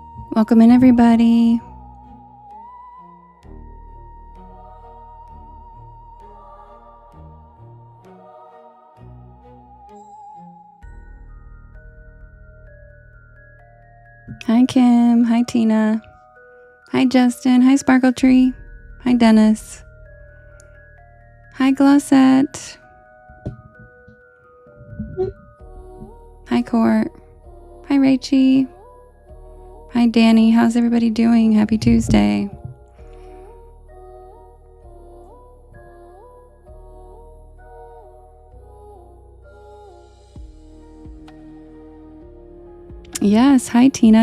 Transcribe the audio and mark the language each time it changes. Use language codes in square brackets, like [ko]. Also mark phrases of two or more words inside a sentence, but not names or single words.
[en] Welcome in, everybody. Hi, Kim. Hi, Tina. Hi, Justin. Hi, Sparkle Tree. Hi, Dennis. Hi, Glossette. Hi, Court. Hi, Rachie. Hi, Danny. How's everybody doing? Happy Tuesday. Yes. Hi, Tina.